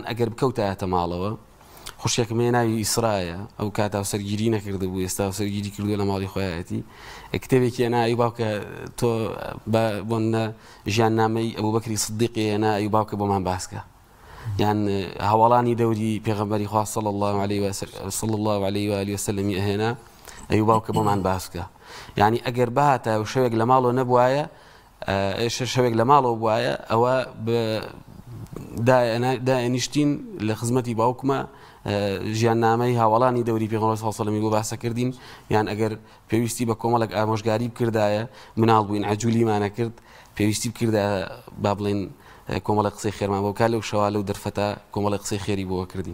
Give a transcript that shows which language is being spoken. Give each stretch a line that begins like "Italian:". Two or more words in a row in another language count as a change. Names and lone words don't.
Central Kurdish: ئەگەر بکەوتایەتە ماڵەوە خوشکێکم ناوی ئیسرایە ئەو کاتا سەرگیری نەکرده بوو ئێستا سەرگیری کردووە لە ماڵی خۆیەتی کتێبێکی هێنا باوکە تۆ بۆنە ژیان نامەی ئەبوو بەکری سدیقی هێنا ئەی باوکە بۆمان باسکە یان هەواڵانی دەوری پێغەمبەری خوا
Arabic: صلی الله عليه وآله وسلم
Central Kurdish: ئەهێنا ئەی باوکە بۆمان باسکە یعنی ئەگەر بهاتە شەوێک لە ماڵەوە نەبوایە شەوێک لە ماڵەوە بوایە ئەوە دائێنیشتین لە خزمەتی باوکمە ژیان نامەی هاوڵانی دەوری پێغەمبەر
Arabic: صلی الله علیه و سلم
Central Kurdish: بۆ باسە کردین یان ئەگەر پێویستی بە کۆمەڵێک ئامۆژگاری بکردایە مناڵ بووین عەجولیمانە کرد پێویستی بکردایە با بڵێن کۆمەڵی قسەی خێرمان بۆ کار لەو شەوا لەو دەرفەتە کۆمەڵی قسەی خێری بۆ کردین